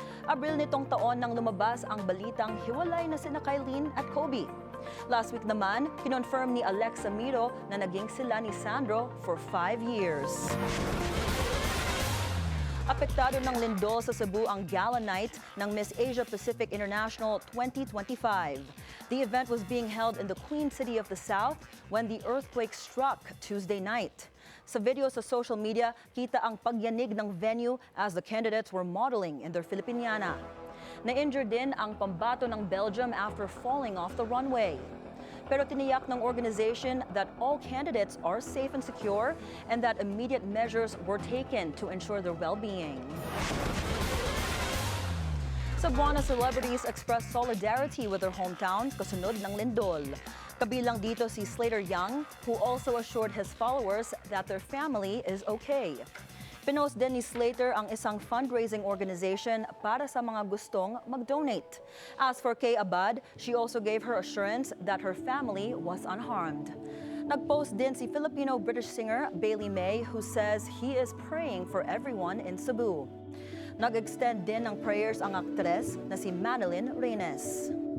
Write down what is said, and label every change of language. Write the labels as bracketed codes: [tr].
[tl] Abril nitong taon nang lumabas ang balitang hiwalay na sina Kylene at Kobe. Last week naman, kinonfirm ni Alexa Miro na naging sila ni Sandro for 5 years. Apektado ng lindol sa Cebu ang Gala Night ng Miss Asia Pacific International 2025. [en] The event was being held in the Queen City of the South when the earthquake struck Tuesday night. [tl] Sa video sa social media, kita ang pagyanig ng venue [en] as the candidates were modeling in their Filipiniana. [tl] Na-injured din ang pambato ng Belgium [en] after falling off the runway. [tl] Pero tiniyak ng [en] organization that all candidates are safe and secure and that immediate measures were taken to ensure their well-being. Cebuana celebrities expressed solidarity with their hometowns [tl] kasunod ng lindol. Kabilang dito si [en] Slater Young, who also assured his followers that their family is okay. [tl] Pinost din ni Slater ang isang fundraising organization para sa mga gustong mag-donate. [en] As for Kay Abad, she also gave her assurance that her family was unharmed. [tl] Nag-post din si [en] Filipino-British singer Bailey May, who says he is praying for everyone in Cebu. [tl] Nag-extend din ng prayers ang aktres na si Madeline Reynes.